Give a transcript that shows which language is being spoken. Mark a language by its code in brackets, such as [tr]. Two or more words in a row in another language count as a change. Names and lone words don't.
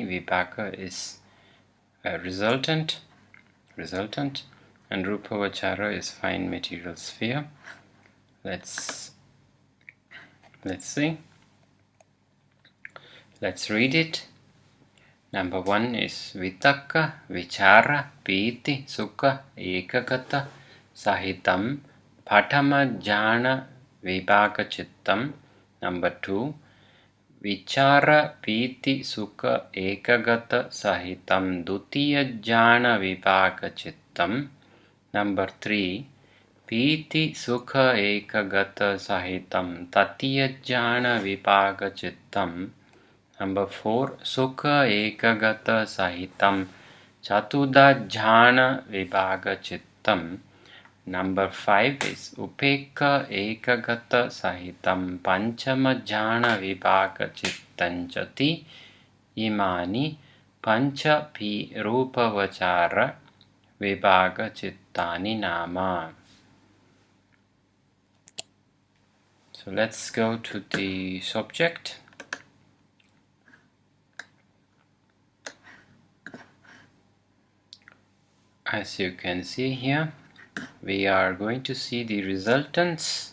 [en] Vibhaga is resultant, and [pi] Rupa Vachara [en] is fine material sphere. Let's see. Let's read it. Number 1 is [pi] Vitakka, Vichara, Pīti, Sukha, Ekagata, Sahitam, Patama Jhana, Vibhaga Chittam. [en] Number 2, [pi] Vichara, Pīti, Sukha, Ekagata, Sahitam, Dutiya Jhana, Vibhaga Chittam. [en] Number 3, [pi] Pīti, Sukha, Ekagata, Sahitam, Tatiya Jhana, Vibhaga Chittam. [en] Number 4, [pi] Sukha Ekagata Sahitam Chatuda Jhana Vibhaga Chittam. [en] Number 5 is [pi] Upekka Ekagata Sahitam Panchama Jhana Vibhaga Chittanchati Imani Pancha Pi Rupa Vachara Vibhaga Chittani Nama. [en] So let's go to the subject. As you can see here, we are going to see the resultants.